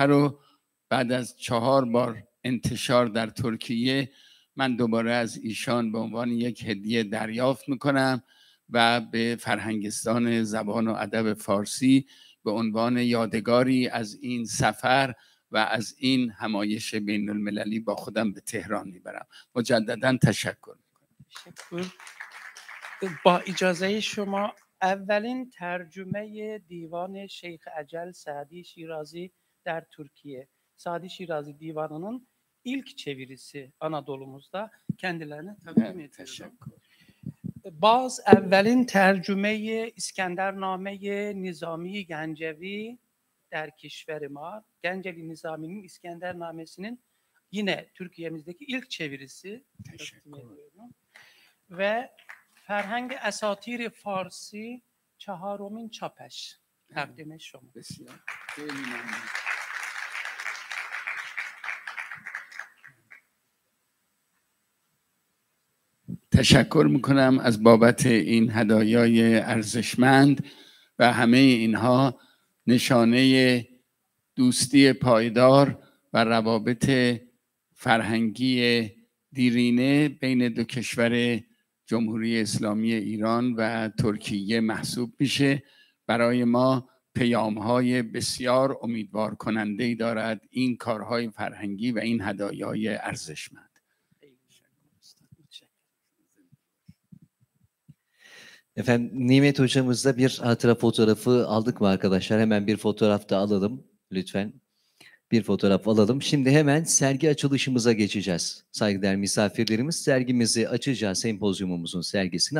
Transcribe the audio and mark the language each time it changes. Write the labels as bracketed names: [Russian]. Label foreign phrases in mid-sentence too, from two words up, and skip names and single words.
[Persian] رو بعد از 4 بار انتشار در ترکیه من دوباره از ایشان به عنوان یک هدیه دریافت میکنم و به فرهنگستان زبان و ادب فارسی به عنوان یادگاری از این سفر و از این همایش بین المللی با خودم به تهران میبرم. مجددا تشکر میکنم. با اجازه شما اولین ترجمه دیوان شیخ اجل سعدی شیرازی در Türkiye, [Turkish] Sadi Şirazi Divanı'nın ilk çevirisi Anadolu'muzda kendilerine takdim ediyorum. [Persian] باز اولین ترجمه İskendername Nizami Gencevi در کشور ما, [Turkish] Genceli Nizami'nin İskendernamesi'nin yine Türkiye'mizdeki ilk çevirisi. Teşekkür ediyorum. [Persian] و فرهنگ اساطیر فارسی چهارمین چاپش تقدیم شما. بسیار خیلی ممنون. تشکر میکنم از بابت این هدایای ارزشمند و همه اینها نشانه دوستی پایدار و روابط فرهنگی دیرینه بین دو کشور جمهوری اسلامی ایران و ترکیه محسوب میشه. برای ما پیام‌های بسیار امیدوار کننده‌ای دارد این کارهای فرهنگی و این هدایای ارزشمند. [Turkish] Efendim Nimet hocamızla bir hatıra fotoğrafı aldık mı arkadaşlar? Hemen bir fotoğraf da alalım lütfen. Bir fotoğraf alalım. Şimdi hemen sergi açılışımıza geçeceğiz. Saygıdeğer misafirlerimiz, sergimizi açacağız, sempozyumumuzun sergisini.